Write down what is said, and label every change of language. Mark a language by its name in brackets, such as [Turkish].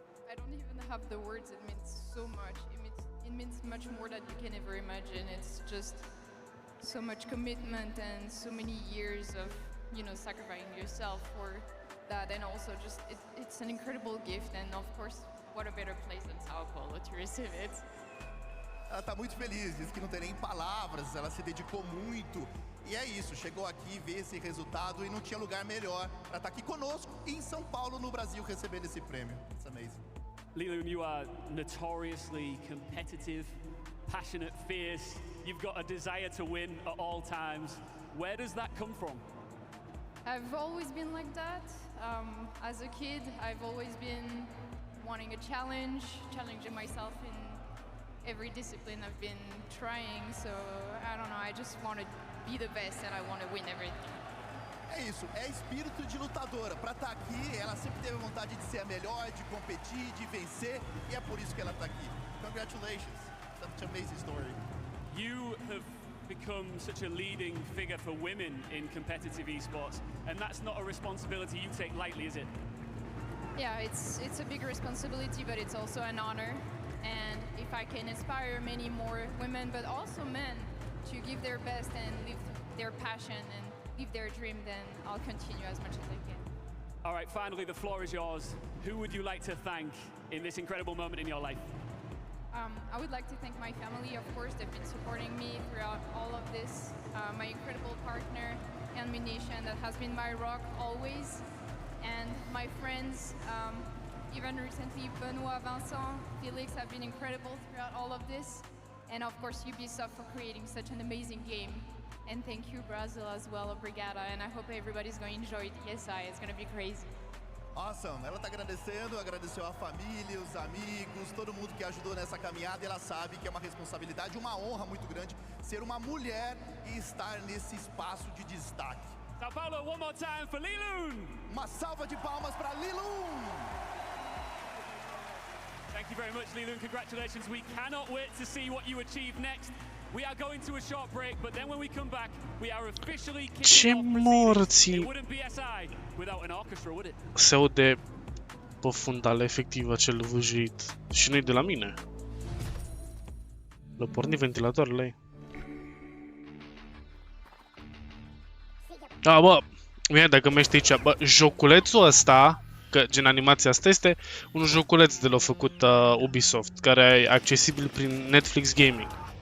[English] I don't even have the words. It means so much. It means much more than you can ever imagine. It's just so much commitment and so many years of, you know, sacrificing yourself for that, and also just it's an incredible gift, and of course, what a better place than Sao Paulo to receive it. [Portuguese] Ela está muito feliz, diz que não tem nem palavras, ela se dedicou muito. E é isso, chegou aqui, vê esse resultado e não tinha lugar melhor para estar aqui conosco em São Paulo, no Brasil, recebendo esse prêmio. [English] It's amazing. Lilun, you are notoriously competitive, passionate, fierce. You've got a desire to win at all times. Where does that come from? I've always been like that. As a kid, I've always been wanting a challenge, challenging myself in every discipline I've been trying. So I don't know, I just want to be the best and I want to win everything. [Portuguese] É isso, é espírito de lutadora. Para estar aqui, ela sempre teve vontade de ser a melhor, de competir, de vencer, e é por isso que ela está aqui. [English] Congratulations, such an amazing story. You have become such a leading figure for women in competitive esports, and that's not a responsibility you take lightly, is it? Yeah, it's a big responsibility, but it's also an honor. And if I can inspire many more women, but also men, to give their best and live their passion and live their dream, then I'll continue as much as I can. All right, finally, the floor is yours. Who would you like to thank in this incredible moment in your life? I would like to thank my family, of course. They've been supporting me throughout all of this. My incredible partner, Nation, that has been my rock always. And my friends, even recently, Benoit, Vincent, Felix have been incredible throughout all of this. And of course, Ubisoft for creating such an amazing game. And thank you, Brazil, as well, Obrigada. And I hope everybody's going to enjoy the ESI. It's going to be crazy. [Portuguese] Awesome, ela está agradecendo, agradeceu a família, os amigos, todo mundo que ajudou nessa caminhada, e ela sabe que é uma responsabilidade, uma honra muito grande ser uma mulher e estar nesse espaço de destaque. [English] Sao Paulo, one more time for Lilun! [Portuguese] Uma salva de palmas para Lilun! [English] Thank you very much, Lilun. Congratulations. We cannot wait to see what you achieve next. We are going to a short break, but then when we come back, we are officially kicking off proceedings. It wouldn't be SI without an orchestra, would it? [Romanian] Se aude pe fundal efectiv acel vâjit și nu de la mine. L-a pornit ventilatorul. Da, bă, mie dacă mă știi aici, bă, joculețul ăsta, că gen animația asta este un joculeț de l-a făcut Ubisoft, care e accesibil prin Netflix Gaming.